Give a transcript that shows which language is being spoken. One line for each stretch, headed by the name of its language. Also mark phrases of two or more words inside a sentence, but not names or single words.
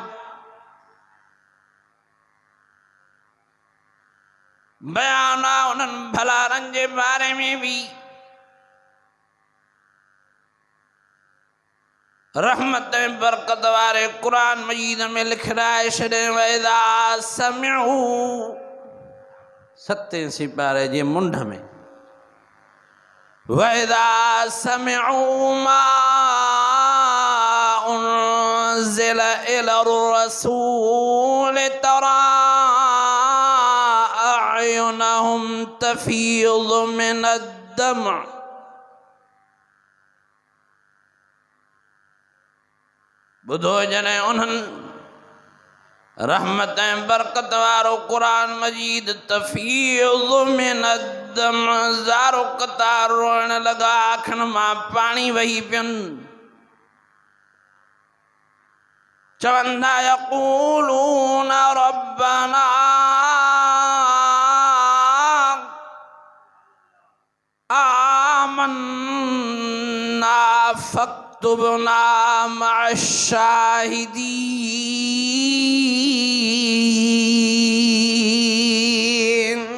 Sindhi: बयान आहे उन्हनि भलारनि जे बारे में भी। रहमत ऐं बरकत वारे क़ुर मजीद में लिखराए छॾे
Arabic: وإذا سمعوا 7 सिपारे जे मुंड में وإذا سمعوا ما أنزل إلى الرسول ترى أعينهم تفيض من الدمع.
Sindhi: बुधो जने उन्हनि रहमत ऐं बरकत वारो क़ुर मजीद
Arabic: تفيض من الدمع
Sindhi: ज़ारो क़तार रोअण लॻा। अखियुनि मां पाणी वही पियुनि।
Arabic: चवंदा يقولون ربنا آمنا فاكتبنا مع الشاهدين.